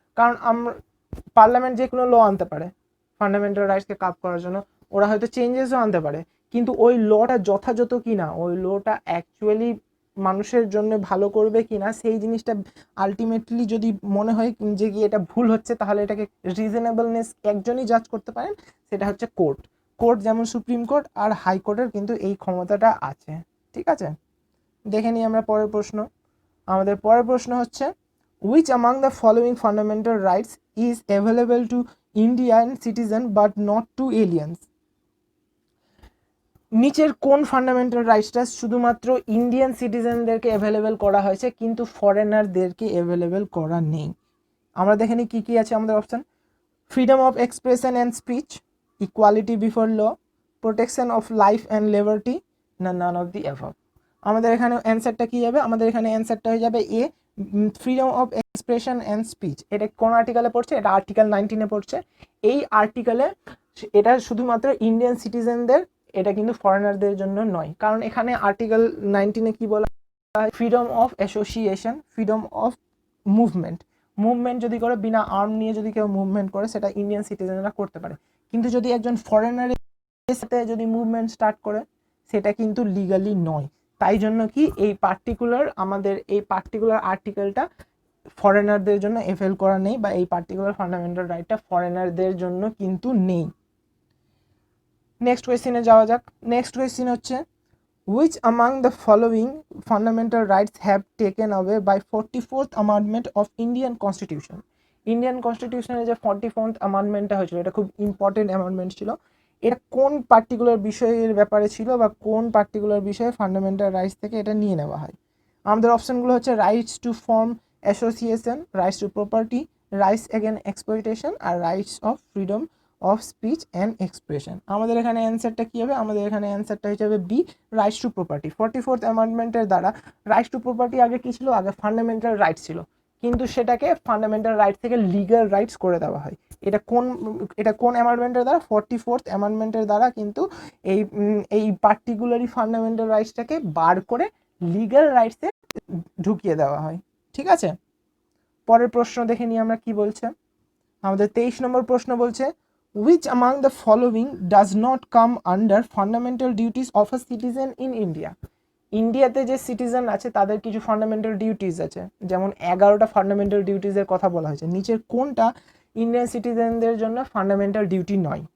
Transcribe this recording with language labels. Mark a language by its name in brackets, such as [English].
[Bangla] কারণ আমরা পার্লামেন্ট যে কোনো ল আনতে পারে ফান্ডামেন্টাল রাইটসকে কাপ করার জন্য, ওরা হয়তো চেঞ্জেসও আনতে পারে, কিন্তু ওই লটা যথাযথ কি না, ওই লটা অ্যাকচুয়ালি মানুষের জন্য ভালো করবে কি না, সেই জিনিসটা আলটিমেটলি যদি মনে হয় যে কি এটা ভুল হচ্ছে, তাহলে এটাকে রিজনেবলনেস একজনই জাজ করতে পারেন, সেটা হচ্ছে কোর্ট। কোর্ট যেমন সুপ্রিম কোর্ট আর হাইকোর্টের কিন্তু এই ক্ষমতাটা আছে। ঠিক আছে, দেখে নিই আমরা পরের প্রশ্ন। আমাদের পরের প্রশ্ন হচ্ছে [English] which among the following fundamental rights is available to Indian citizen but not to aliens? [Bangla] নিচের কোন ফান্ডামেন্টাল রাইটসটা শুধুমাত্র ইন্ডিয়ান সিটিজেনদেরকে অ্যাভেলেবেল করা হয়েছে কিন্তু ফরেনারদেরকে অ্যাভেলেবেল করা নেই? আমরা দেখে নিই কী কী আছে আমাদের option. Freedom of expression and speech, equality before law, protection of life and liberty না নান অফ দি অ্যাবভ? আমাদের এখানে অ্যান্সারটা কী যাবে? আমাদের এখানে অ্যান্সারটা হয়ে যাবে এ, freedom of expression and speech. এটা কোন আর্টিকেলে পড়ছে? এটা আর্টিকেল 19-এ পড়ছে। এই আর্টিকেলে এটা শুধুমাত্র ইন্ডিয়ান সিটিজেনদের, এটা কিন্তু ফরেনারদের জন্য নয়। কারণ এখানে আর্টিকেল 19-এ কি বলা হয়? Freedom of association, freedom of movement যদি করে, বিনা আর্ম নিয়ে যদি কেউ মুভমেন্ট করে, সেটা ইন্ডিয়ান সিটিজেনরা করতে পারে। কিন্তু যদি একজন ফরেনারের সাথে যদি মুভমেন্ট স্টার্ট করে, সেটা কিন্তু লিগালি নয়। তাই জন্য কি আমাদের এই পার্টিকুলার আর্টিকেলটা ফরেনারদের জন্য এফেল করা নেই, বা এই পার্টিকুলার ফান্ডামেন্টাল রাইটটা ফরেনারদের জন্য কিন্তু নেই। নেক্সট কোয়েশ্চেনে যাওয়া যাক। নেক্সট কোয়েশ্চেন হচ্ছে [English] which among the following fundamental rights have taken away by 44th amendment of Indian Constitution? [Bangla] Indian কনস্টিটিউশনের যে 44th অ্যামেন্ডমেন্টটা হয়েছিল, এটা খুব ইম্পর্টেন্ট অ্যামেন্ডমেন্ট ছিল। এটা কোন পার্টিকুলার বিষয়ের ব্যাপারে ছিল, বা কোন পার্টিকুলার বিষয়ে ফান্ডামেন্টাল রাইটস থেকে এটা নিয়ে নেওয়া হয়? আমাদের অপশনগুলো হচ্ছে rights to form association, rights to property, rights against exploitation আর rights of freedom of speech and expression. আমাদের এখানে অ্যান্সারটা কী হবে? আমাদের এখানে অ্যান্সারটা হিসেবে B, rights to property. 44th অ্যামেন্ডমেন্টের দ্বারা রাইটস টু প্রপার্টি আগে কী ছিল? আগে ফান্ডামেন্টাল রাইটস ছিল, কিন্তু সেটাকে ফান্ডামেন্টাল রাইটস থেকে লিগ্যাল রাইটস করে দেওয়া হয়। এটা কোন অ্যামেন্ডমেন্টের দ্বারা? 44th অ্যামেন্ডমেন্টের দ্বারা কিন্তু এই পার্টিকুলারই ফান্ডামেন্টাল রাইটসটাকে বার করে লিগ্যাল রাইটসে ঢুকিয়ে দেওয়া হয়। ঠিক আছে, পরের প্রশ্ন দেখে নিই আমরা কি বলছে। আমাদের 23 নম্বর প্রশ্ন বলছে [English] which among the following does not come under fundamental duties of a citizen in India? [Bangla] ইন্ডিয়াতে যে সিটিজেন আছে তাদের কিছু ফান্ডামেন্টাল ডিউটিস আছে, যেমন 11টা ফান্ডামেন্টাল ডিউটিসের কথা বলা হয়েছে। নিচের কোনটা ইন্ডিয়ান সিটিজেনদের জন্য ফান্ডামেন্টাল ডিউটি নয়?